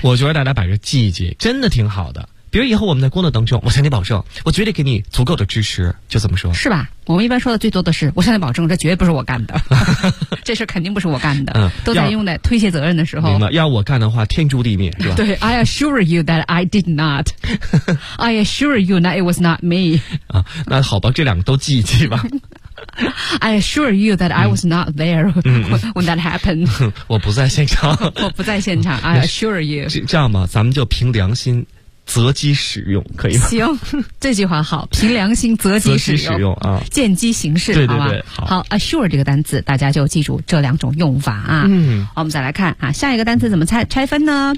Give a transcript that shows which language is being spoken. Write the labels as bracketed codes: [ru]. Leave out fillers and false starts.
[zh] 我觉得大家把这记一记，真的挺好的。比如以后我们在工作当中，我向你保证，我绝对给你足够的支持，就这么说，是吧？我们一般说的最多的是，我向你保证，这绝对不是我干的，这事肯定不是我干的。嗯，都在用在推卸责任的时候。明白，要我干的话，天诛地灭，是吧？ [en] 对 ，I assure you that I did not. I assure you that it was not me. [zh] 啊，那好吧，这两个都记一记吧。 [en] I assure you that I was not there when that happened. [zh] 我不在现场。我不在现场。 [en] I assure you. [zh] 这样吧，咱们就凭良心择机使用，可以吗？行，这句话好，凭良心择机使用。择机使用啊，见机行事，对对对，好吧？好，assure 这个单词，大家就记住这两种用法啊。嗯，我们再来看啊，下一个单词怎么拆分呢？